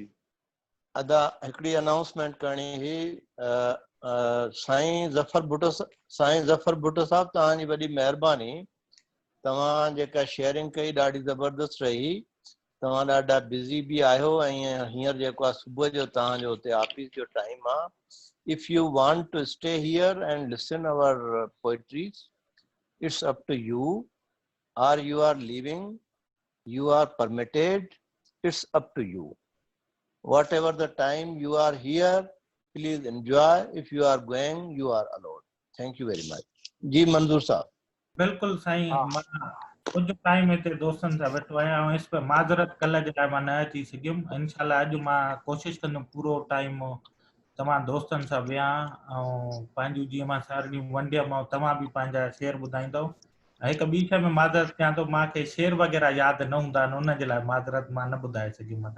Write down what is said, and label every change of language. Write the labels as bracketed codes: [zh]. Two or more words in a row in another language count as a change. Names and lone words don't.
[sd] अदा हिकिड़ी अनाउंसमेंट करणी हुई साईं ज़फर भुट्टो साहब तव्हांजी वॾी महिरबानी तव्हां जेका शेयरिंग कई ॾाढी ज़बरदस्त रही तव्हां ॾाढा बिज़ी बि आहियो ऐं हींअर जेको आहे सुबुह जो तव्हांजो हुते ऑफिस जो टाइम आहे [en] if you want to stay here and listen our poetries it's up to you or you are leaving, you are permitted, it's up to you. Whatever the time you are here, please enjoy. If you are going, you are allowed. Thank you very much. [sd] जी मंजूर साहब बिल्कुलु साईं मां कुझु टाइम हिते दोस्तनि सां वेठो आहियां ऐं [ur] اس پے [sd] माज़रत कल्ह जे लाइ मां न अची सघियुमि इनशाला अॼु मां कोशिशि कंदुमि पूरो टाइम तव्हां दोस्तनि सां वियां ऐं पंहिंजूं जीअं मां सारियूं वंडियमि तव्हां बि पंहिंजा शेयर ॿुधाईंदव ऐं हिकु ॿी शइ में माज़रत कयां थो मूंखे शेर वग़ैरह यादि न हूंदा आहिनि उन जे लाइ माज़रत मां न ॿुधाए सघियुमि